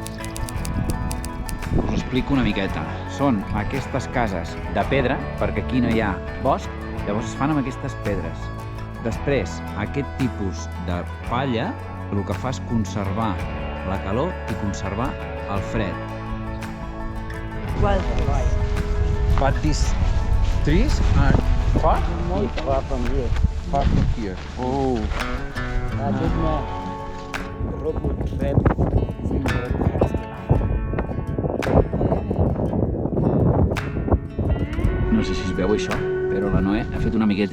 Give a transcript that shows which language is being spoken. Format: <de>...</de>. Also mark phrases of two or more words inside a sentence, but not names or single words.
<ca>Us explico una miqueta. Són aquestes cases de pedra, perquè aquí no hi ha bosc, llavors es fan amb aquestes pedres. Després, aquest tipus de palla, el que fa és conservar la calor i conservar el fred.</ca> <en>But these trees are far? Muy far from here. Far from here. Oh. That is more road red.</en> <ca>No sé si es veu això, però la Noé ha fet una miqueta.</ca>